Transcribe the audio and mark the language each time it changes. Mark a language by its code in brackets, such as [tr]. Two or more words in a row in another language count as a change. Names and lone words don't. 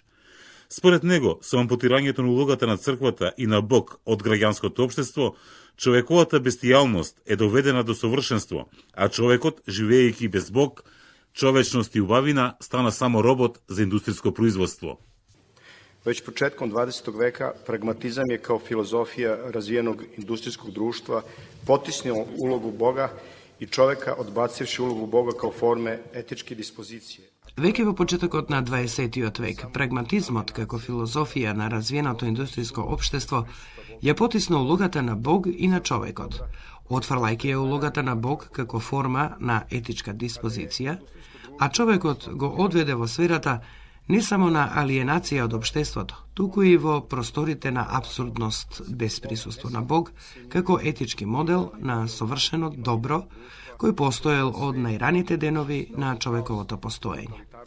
[mk] Според него, со ампутирањето на улогата на црквата и на Бог од граѓанското општество, човековата бестијалност е доведена до совршенство, а човекот, живеејќи без Бог, човечност и убавина, стана само робот за индустријско производство. [sr] Već početkom 20. veka pragmatizam je kao filozofija razvijenog industrijskog društva potisnuo ulogu Boga i čoveka odbacivši ulogu Boga kao forme etičke dispozicije. [mk] Веќе во почетокот на 20. век, прагматизмот како филозофија на развиеното индустријско општество ја потисна улогата на Бог и на човекот, отфрлајќи ја улогата на Бог како форма на етичка диспозиција, а човекот го одведе во сферата не само на алиенација од општеството, туку и во просторите на абсурдност без присуство на Бог, како етички модел на совршено добро, кој постоел од најраните денови на човековото постоење.